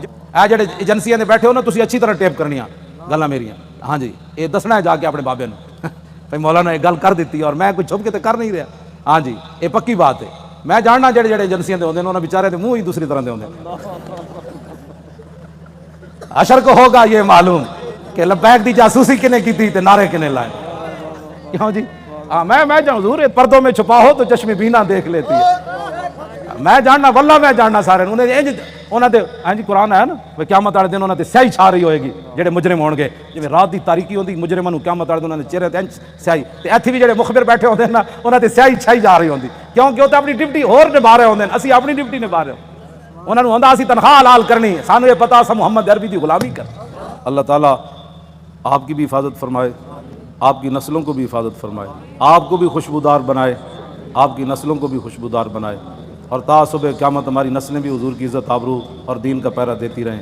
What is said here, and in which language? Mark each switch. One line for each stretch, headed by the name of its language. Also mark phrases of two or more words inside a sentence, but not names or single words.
Punjabi: اے جڑے ایجنسیاں دے بیٹھے ہو نا تسی اچھی طرح ٹیپ کرنیاں گلاں میریاں ہاں جی یہ دسنا ہے جا کے اپنے بابے نوں بھائی مولانا یہ گل کر دیتی اور میں کوئی چھپ کے تے کر نہیں رہا. ہاں جی یہ پکی بات ہے. میں جاننا جڑے ایجنسیاں دے ہوندے نے انہاں بیچارے دے منہ ہی دوسری طرح دے ہوندے.
Urdu: حشر کو ہوگا یہ معلوم کہ
Punjabi: لبیک دی جاسوسی کنے کی تھی تے نعرے کنے لائے.
Urdu: کیوں جی ہاں میں جان حضور پردوں میں چھپا ہو تو چشم بینا دیکھ لیتی ہے.
Punjabi: میں جاننا واللہ میں جاننا سارے انہاں دے ہاں جی قرآن ہے نا وہ قیامت والے دن انہاں تے سیاہی چھا رہی ہوئے گی جڑے مجرم ہون گے جویں رات دی تاریکی ہوندی مجرماں نوں قیامت والے دن انہاں دے چہرے تے سیاہی تے ایتھے بھی جڑے مخبر بیٹھے ہوندے نا انہاں تے سیاہی چھائی جا رہی ہوندی کیونکہ وہ تے اپنی ڈیوٹی ہور نبھا رہے ہوندے اسی اپنی ڈیوٹی نبھا رہے انہاں نوں ہوندا اسی تنخواہ حلال کرنی سانوں یہ پتہ اساں محمد عربی دی غلامی کر.
Urdu: اللہ تعالیٰ آپ کی بھی حفاظت فرمائے آپ کی نسلوں کو بھی حفاظت فرمائے آپ کو بھی خوشبودار بنائے آپ کی نسلوں کو بھی خوشبودار بنائے اور تا صبح قیامت ہماری نسلیں بھی حضور کی عزت آبرو اور دین کا پہرا دیتی رہیں.